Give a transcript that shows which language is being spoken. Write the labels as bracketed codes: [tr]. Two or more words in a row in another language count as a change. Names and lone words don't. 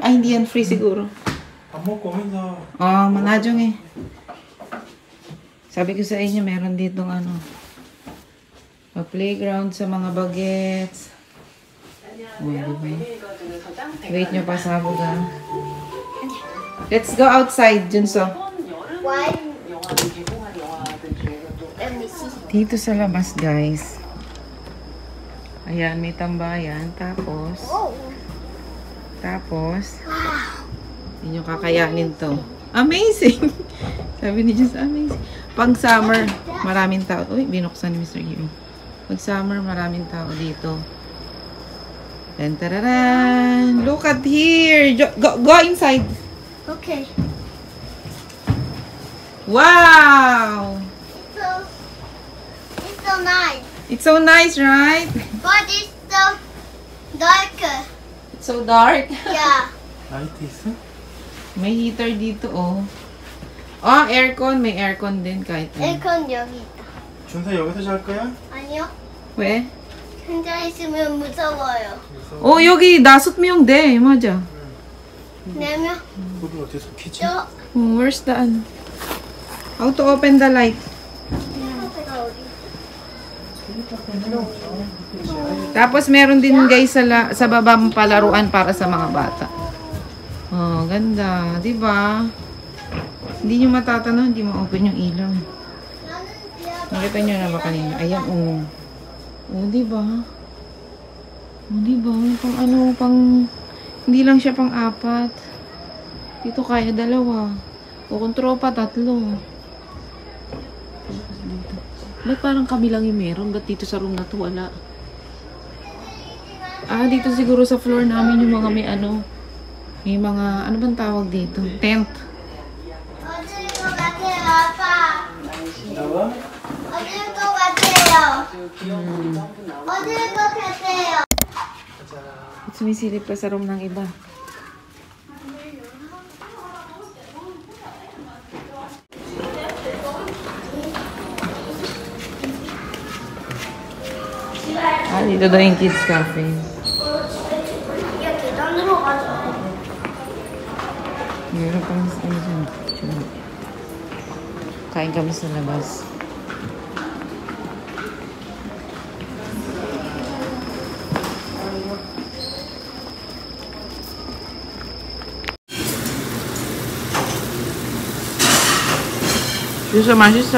[tl] Ay, hindi yan free siguro. Manadyong Sabi ko sa inyo, meron ditong playground sa mga bagets. Diba? Wait nyo, pasabog ha. [en] Let's go outside, Junso. Why? [tl] Dito sa labas, guys. Ayan, may tambayan. Tapos, yun yung kakayanin to. Amazing! Sabi ni Diyos, amazing. Pag summer, maraming tao. Uy, binuksan ni Mr. Gio. Pag summer, maraming tao dito. Tantararan! [en] Look at here! Go inside! Okay. Wow! It's so nice. It's so nice, right? But it's so dark. It's so dark. Yeah. [ko] 라이트 있어? [tl] May heater dito, oh. Oh, aircon. May aircon din kahit ano. [ko] 에어컨 여기 있다. 준서 여기서 잘 거야? 아니요. [en] We? [ko] 혼자 있으면 무서워요. Oh, 여기 다섯 명 돼. 맞아. 4명? 불을 어디서 켜지? 저 [en] Oh, where's the ano? How to open the light? [ko] 카페가 어디? [tl] Tapos meron din guys sa baba palaruan para sa mga bata. Oh, ganda, 'di ba? Hindi niyo matatanong, hindi ma-open yung ilaw. Nakita niyo na ba kanina? Ayan, oh. Oh, 'di ba? Oh, 'di ba? Pang hindi lang siya pang 4. Dito kaya 2. O kung tropa 3. Ba't parang kami lang yung meron? Ba't dito sa room na to wala? Ah, dito siguro sa floor namin yung mga may ano. May mga, ano bang tawag dito? Tent. [ko] 어딜 것 같아요, 아빠? 나와? 어딜 것 같아요? 어딜 것 같아요? [tl] Sumisilip pa sa room ng iba. Ah, dito daw yung [en] kids cafe. [ko] 야, 계단으로 가자. [tl] Meron pang ano dyan. Kain kami sa labas. Yusa, masisa.